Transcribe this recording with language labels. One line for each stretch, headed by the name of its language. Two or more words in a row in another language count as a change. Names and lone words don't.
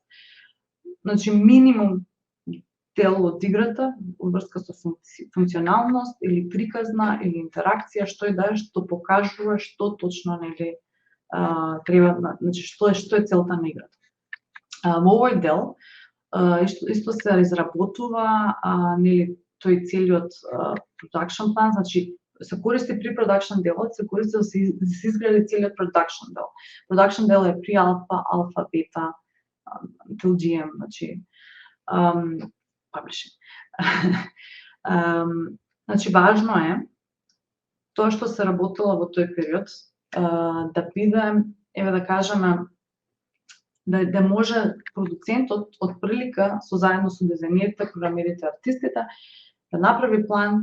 Macedonian: Значи минимум дел од играта во врска со функционалност или приказна или интеракција, што и да е, што покажува што точно, нели, треба, значи што е целта на играта. Во овој дел исто се изработува, нели, тој целиот production план, значи се користи pre-production делот, се користи да се изгради целиот production дел.
English: Production
Macedonian: дел е
English: pre-alpha, alpha, beta, till GM, значи publishing.
Macedonian: Значи важно е тоа што се работело во тој период да биде, еве да кажеме, да може продуцентот од прилика заедно со дизајнерите, програмерите, артистите да направи план.